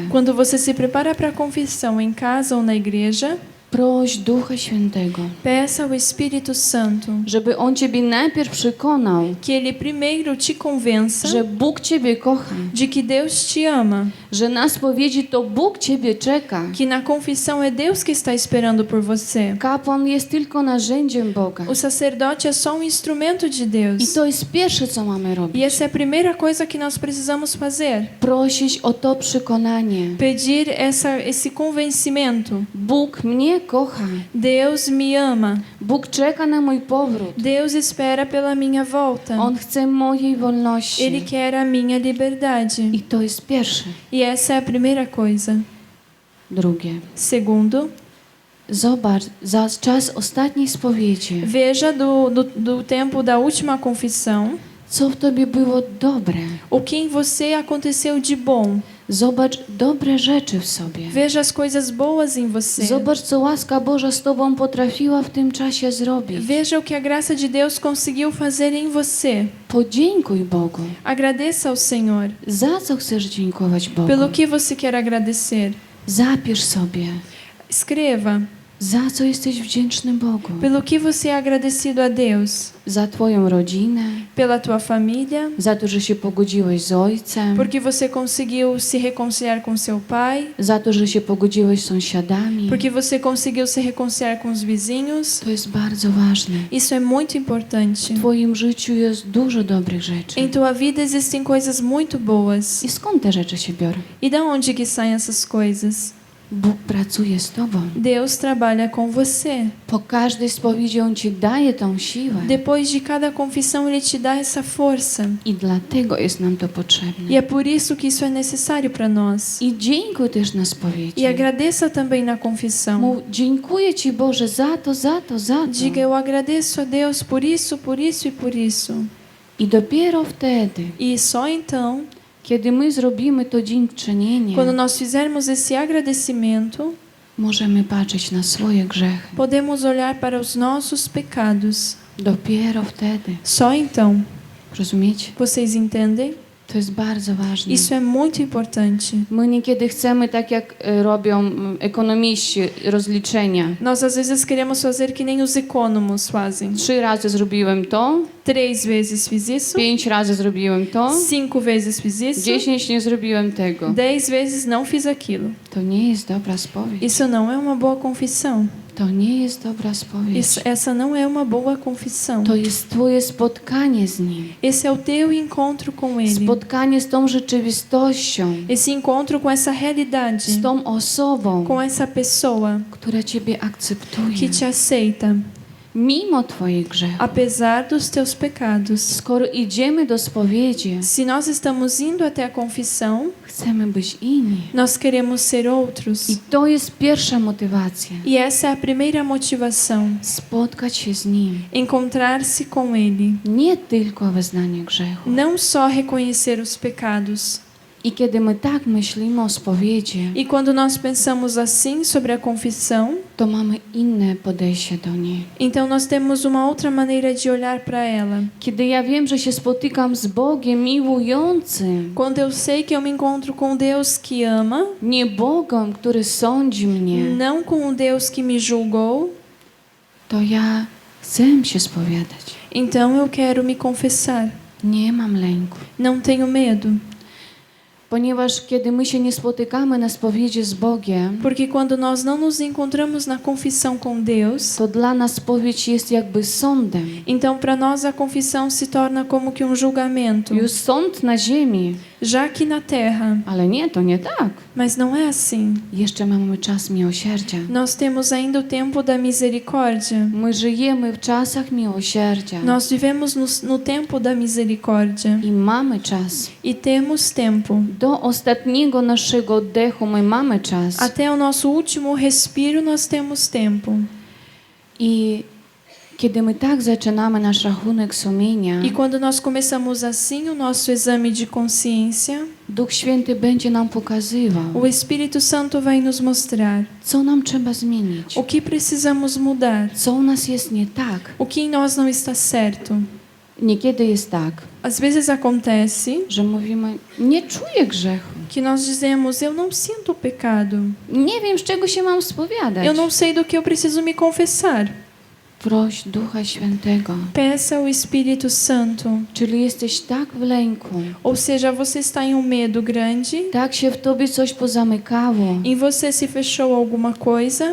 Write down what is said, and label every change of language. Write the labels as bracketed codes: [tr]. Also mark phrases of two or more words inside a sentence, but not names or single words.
[pt] Quando você se prepara para a confissão em casa ou na igreja, [pl] proś Ducha Świętego, [pt] peça ao Espírito Santo [pl] żeby On ciebie najpierw przekonał, [pt] que ele primeiro te convença [pl] że Bóg ciebie kocha, [pt] de que Deus te ama, [pl] że na spowiedzi to Bóg ciebie czeka. [pt] que na confissão é Deus que está esperando por você. [pl] Kapłan jest tylko narzędziem Boga. [pt] O sacerdote é só instrumento de [pl] I [pt] Deus. [pl] to jest pierwsze, co mamy [pt] E [pl] robić. [pt] essa é a primeira coisa que nós precisamos fazer. [pl] Prosić o to przekonanie. [pt] Pedir esse convencimento. [pl] Bóg mnie kocha. [pt] Deus me ama. [pl] Bóg czeka na mój powrót. [pt] Deus espera pela minha volta. [pl] On chce mojej wolności. [pt] Ele quer a minha liberdade. [pl] I to jest pierwsze. [pt] E essa é a primeira coisa. [pl] Drugie. [pt] Segundo, [pl] Zobacz, za czas ostatniej spowiedzi, [pt] veja do tempo da última confissão [pl] co w tobie było dobre. [pt] o que em você aconteceu de bom. [pl] Zobacz dobre rzeczy w sobie. [pt] Veja as coisas boas em você. [pl] Zobacz, co łaska Boża z tobą potrafiła w tym czasie zrobić. [pt] Veja o que a graça de Deus conseguiu fazer em você. [pl] Podziękuj Bogu. [pt] Agradeça ao Senhor. [pl] Za co chcesz dziękować Bogu? [pt] Pelo que você quer agradecer? [pl] Zapisz sobie. [pt] Escreva. [pl] Za co jesteś wdzięczny Bogu? [pt] Pelo que você é agradecido a Deus? [pl] Za twoją rodzinę, [pt] Pela tua família? [pl] za to, że się pogodziłeś z ojcem, [pt] Porque você conseguiu se reconciliar com seu pai? [pl] za to, że się pogodziłeś z sąsiadami. [pt] Porque você conseguiu se reconciliar com os vizinhos? [pl] To jest bardzo ważne. [pt] Isso é muito importante. [pl] W twoim życiu jest dużo dobrych rzeczy. [pt] Em tua vida existem coisas muito boas. [pl] I skąd te rzeczy się biorą? [pt] E da onde que saem essas coisas? [pl] Bóg pracuje z tobą. [pt] Deus trabalha com você. [pl] Po każdej spowiedzi On ci daje tą siłę. [pt] Depois de cada confissão, Ele te dá essa força. [pl] I dlatego jest nam to potrzebne. [pt] E é por isso que isso é necessário para nós. [pl] I dziękuj też na spowiedzi. [pt] E agradeça também na confissão. [pl] Mów, dziękuję Ci Boże za to, za to, za to. [pt] Diga, eu agradeço a Deus por isso, por isso e por isso. [pl] I dopiero wtedy, [pt] E só então, [pl] kiedy my zrobimy to dziękczynienie, [pt] quando nós fizermos esse agradecimento, [pl] możemy patrzeć na swoje grzechy. [pt] podemos olhar para os nossos pecados. [pl] Dopiero wtedy. [pt] Só então. [pl] Rozumiecie? [pt] Vocês entendem? [pl] To jest bardzo ważne. [pt] Isso é muito importante. [pl] My niekiedy chcemy, tak jak robią ekonomiści, rozliczenia. [pt] Nós às vezes queremos fazer que nem os econômicos fazem. [pl] 3 razy zrobiłem to, [pt] 3 vezes fiz isso, [pl] 5 razy zrobiłem to, [pt] 5 vezes fiz isso, [pl] 10 nie zrobiłem tego. [pt] 10 vezes não fiz aquilo. [pl] To nie jest dobra spowiedź. [pt] Isso não é uma boa confissão. [pl] To nie jest dobra spowiedź. [pt] Essa não é uma boa confissão. [pl] To jest Twoje spotkanie z Nim. [pt] Esse é o teu encontro com Ele. [pl] Spotkanie z tą rzeczywistością, [pt] Esse encontro com essa realidade, [pl] z tą osobą, [pt] com essa pessoa [pl] która Ciebie akceptuje. [pt] que te aceita, [pl] Mimo Twoich grzechów. [pt] apesar dos teus pecados. [pl] Skoro idziemy do spowiedzi, [pt] Se nós estamos indo até a confissão, [pl] chcemy być inni. [pt] nós queremos ser outros. [pl] I to jest pierwsza motywacja. [pt] E essa é a primeira motivação, [pl] Spotkać się z Nim. [pt] encontrar-se com Ele. [pl] Nie tylko wyznanie grzechu. [pt] Não só reconhecer os pecados. [pl] I kiedy my tak myślimy o spowiedzi, [pt] E quando nós pensamos assim sobre a confissão, [pl] to mamy inne podejście do niej. [pt] então nós temos uma outra maneira de olhar para ela. [pl] Kiedy ja wiem, że się spotykam z Bogiem miłującym, [pt] Quando eu sei que eu me encontro com Deus que ama, [pl] nie Bogiem, który sądzi mnie, [pt] não com o Deus que me julgou, [pl] to ja chcę się spowiadać. [pt] então eu quero me confessar. [pl] Nie mam lęku. [pt] Não tenho medo, [pl] Ponieważ kiedy my się nie spotykamy na spowiedzi z Bogiem, [pt] porque quando nós não nos encontramos na confissão com Deus, [pl] to dla nas spowiedź jest jakby sądem. [pt] então para nós a confissão se torna como que um julgamento, [pl] Już sąd na ziemi, [pt] já aqui na terra. [pl] ale nie, to nie tak. [pt] Mas não é assim. [pl] Jeszcze mamy czas miłosierdzia. [pt] Nós temos ainda o tempo da misericórdia. [pl] My żyjemy w czasach miłosierdzia [pt] Nós vivemos no tempo da misericórdia [pl] i mamy czas. [pt] e temos tempo. [pl] Do ostatniego naszego oddechu my mamy czas. [pt] Até o nosso último respiro nós temos tempo. [pl] I kiedy my tak zaczynamy nasz rachunek sumienia, [pt] E quando nós começamos assim o nosso exame de consciência, [pl] Duch Święty będzie nam pokazywał, [pt] o Espírito Santo vai nos mostrar [pl] co nam trzeba zmienić, [pt] o que precisamos mudar, [pl] co u nas jest nie tak. [pt] o que em nós não está certo. [pl] Niekiedy jest tak, [pt] Às vezes acontece [pl] że mówimy, nie czuję grzechu. [pt] que nós dizemos: eu não sinto o pecado, [pl] Nie wiem, z czego się mam spowiadać. [pt] eu não sei do que eu preciso me confessar. [pl] Proś Ducha Świętego. [pt] Peça ao Espírito Santo. [pl] Czyli jesteś tak w lęku, [pt] Ou seja, você está em um medo grande, [pl] tak się w tobie coś pozamykało, [pt] em você se fechou alguma coisa,